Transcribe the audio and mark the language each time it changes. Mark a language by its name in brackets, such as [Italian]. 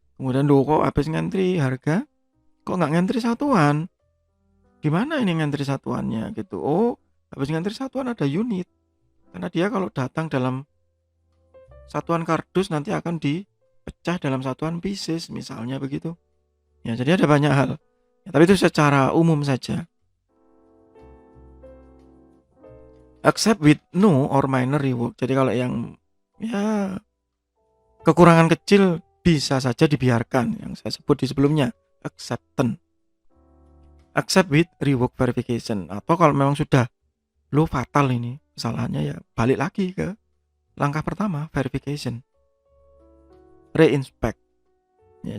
[Indonesian] Kemudian loh kok habis ngantri harga kok nggak ngantri satuan, gimana ini ngantri satuannya gitu. Oh habis ngantri satuan ada unit, karena dia kalau datang dalam satuan kardus nanti akan dipecah dalam satuan pieces misalnya begitu ya. Jadi ada banyak hal ya, tapi itu secara umum saja. [English] Accept with no or minor rework. [Indonesian] Jadi kalau yang ya kekurangan kecil bisa saja dibiarkan, yang saya sebut di sebelumnya acceptance. [English] Accept with rework verification, [Indonesian] atau kalau memang sudah lo fatal ini kesalahannya ya balik lagi ke langkah pertama, verification, reinspect ya.